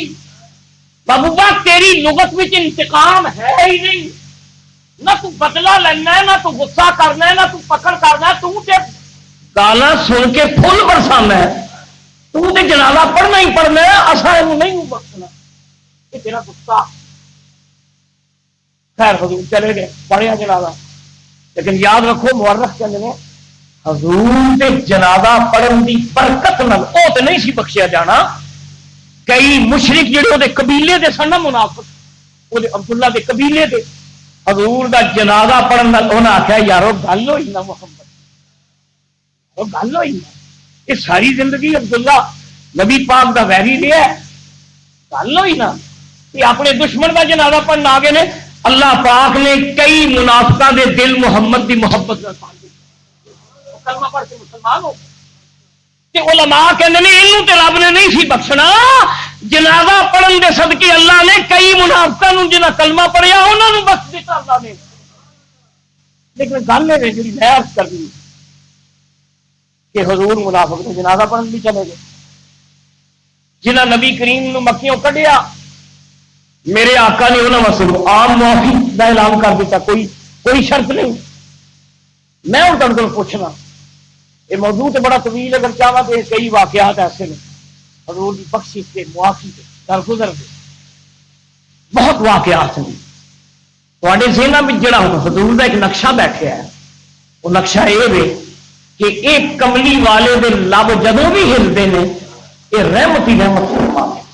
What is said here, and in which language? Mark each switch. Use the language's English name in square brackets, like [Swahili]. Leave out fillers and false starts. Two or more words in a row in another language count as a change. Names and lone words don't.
[Urdu] محبوبہ تیری لغت میں انتقام ہے ہی نہیں نہ تو بدلہ لینا ہے نہ تو غصہ کرنا ہے نہ تو پکڑ کرنا ہے. [Punjabi] تو تے گانا سن کے پھول برسانا ہے تو تے جنازہ پڑھنا ہی پڑھنا ہے اساں نہیں بخشنا. [Urdu] یہ تیرا غصہ خیر حضور چلے گئے پڑھیا جنازہ، لیکن یاد رکھو مورخ کہتے ہیں [Punjabi] حضور دے جنازہ پڑھن دی برکت نال او تے نہیں سی بخشیا جانا، کئی مشرک جڑے وہ قبیلے دے سن نا منافق، وہ عبداللہ دے قبیلے دے حضور دا جنازہ پڑھن نال انہاں آخیا یارو گل ہوئی نا محمد، وہ گل ہوئی نا، یہ ساری زندگی عبداللہ نبی پاک دا ویری رہا ہے، گل ہوئی نا کہ اپنے دشمن کا جنازہ پڑھن آ گئے نے، اللہ پاک نے کئی منافقاں دے دل محمد دی محبت نال پال دیتے، کلمہ پڑھ کے مسلمان ہو کہ علماء کہندے نے اینوں تے رب نے نہیں سی بخشنا، جنازہ پڑھن دے صدقے اللہ نے کئی منافقاں نوں جنہاں کلمہ پڑھیا انہاں نوں بخش دتا اللہ نے۔ لیکن گل ہے جڑی میں عرض کرنی کہ حضور منافق نے جنازہ پڑھن بھی چلے گئے، جنہاں نبی کریم نوں مکیوں کڈیا، [Urdu] میرے آقا نے انہوں واسطے عام معافی کا اعلان کر دیتا، کوئی شرط نہیں۔ میں ہوں تم کو پوچھنا، یہ موضوع تو بڑا طویل اگر چاہا تو کئی واقعات ایسے ہیں حضور کی بخشش کے معافی کے درگزر کے بہت واقعات ہیں تھوڑے ذہن میں جڑا حضور کا ایک نقشہ بیٹھا ہے، وہ نقشہ یہ ہے کہ ایک [Punjabi] کملی والے دے لب جدوں [Urdu] بھی ہلتے ہیں یہ رحمت ہی رحمت فرماتے،